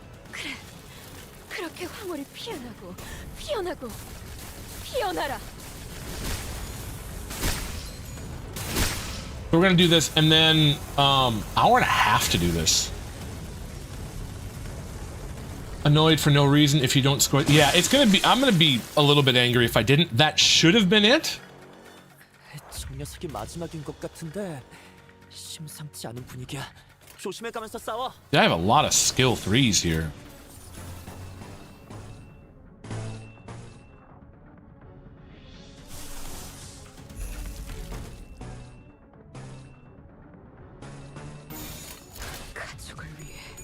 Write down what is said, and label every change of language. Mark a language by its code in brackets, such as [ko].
[ko] 그래 그렇게 황홀히 피어나고 피어나고 피어나라. [en] We're gonna do this, and then hour and a half to do this. Annoyed for no reason if you don't score. Yeah, it's gonna be. I'm gonna be a little bit angry if I didn't. That should have been it. [ko] 저 녀석이 마지막인 것 같은데 심상치 않은 분위기야. 조심해가면서 싸워. [en] I have a lot of skill 3s here. [ko] 가족을 위해